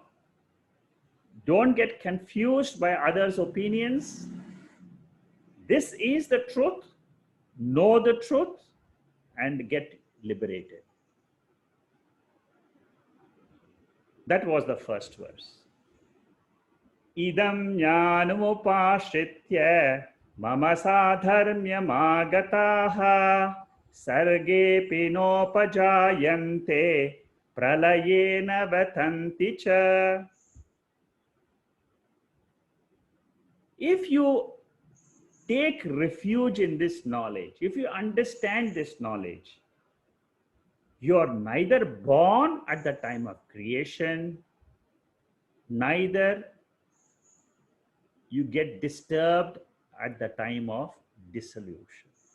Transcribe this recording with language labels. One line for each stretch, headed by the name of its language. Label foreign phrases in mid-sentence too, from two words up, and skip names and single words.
English: Don't get confused by others' opinions. This is the truth. Know the truth and get liberated. That was the first verse.
Sanskrit: Idam jnanamupashritya mama sadharmyam agataha sarge pinopajayante pralayena vatanti cha.
English: If you take refuge in this knowledge, if you understand this knowledge, you are neither born at the time of creation, neither you get disturbed at the time of dissolution.